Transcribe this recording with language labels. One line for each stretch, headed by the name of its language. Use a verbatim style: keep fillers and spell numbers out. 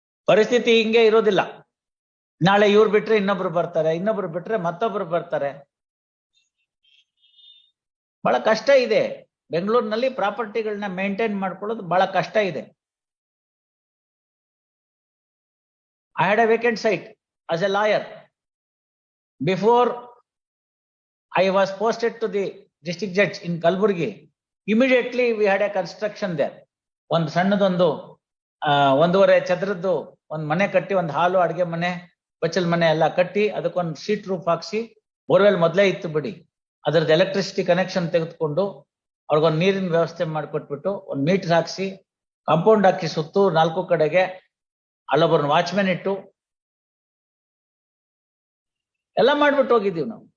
Kannada: ಪರಿಸ್ಥಿತಿ ಹಿಂಗೆ ಇರೋದಿಲ್ಲ. ನಾಳೆ ಇವ್ರು ಬಿಟ್ರೆ ಇನ್ನೊಬ್ರು ಬರ್ತಾರೆ, ಇನ್ನೊಬ್ರು ಬಿಟ್ರೆ ಮತ್ತೊಬ್ರು ಬರ್ತಾರೆ. ಬಹಳ ಕಷ್ಟ ಇದೆ ಬೆಂಗಳೂರಿನಲ್ಲಿ. ಪ್ರಾಪರ್ಟಿಗಳನ್ನ ಮೇಂಟೈನ್ ಮಾಡ್ಕೊಳ್ಳೋದು ಬಹಳ ಕಷ್ಟ ಇದೆ.
English: I had a vacant site as a lawyer. Before I was posted to the district judge in Kalburgi, immediately we had a construction there.
Kannada: ಒಂದು ಸಣ್ಣದೊಂದು ಆ ಒಂದೂವರೆ ಚದರದ್ದು ಒಂದ್ ಮನೆ ಕಟ್ಟಿ, ಒಂದು ಹಾಲು ಅಡಿಗೆ ಮನೆ ಬಚ್ಚಲ್ ಮನೆ ಎಲ್ಲ ಕಟ್ಟಿ, ಅದಕ್ಕೊಂದು ಶೀಟ್ ರೂಫ್ ಹಾಕ್ಸಿ, ಬೋರ್ವೆಲ್ ಮೊದಲೇ ಇತ್ತು ಬಿಡಿ, ಅದರದ್ದು ಎಲೆಕ್ಟ್ರಿಸಿಟಿ ಕನೆಕ್ಷನ್ ತೆಗೆದುಕೊಂಡು ಅವ್ರಿಗೊಂದು ನೀರಿನ ವ್ಯವಸ್ಥೆ ಮಾಡಿಕೊಟ್ಬಿಟ್ಟು ಒಂದು ಮೀಟರ್ ಹಾಕ್ಸಿ, ಕಾಂಪೌಂಡ್ ಹಾಕಿ, ಸುತ್ತು ನಾಲ್ಕು ಕಡೆಗೆ ಅಲ್ಲೊಬ್ಬರನ್ನ ವಾಚ್ಮ್ಯಾನ್ ಇಟ್ಟು ಎಲ್ಲ ಮಾಡ್ಬಿಟ್ಟು ಹೋಗಿದ್ದೀವಿ ನಾವು.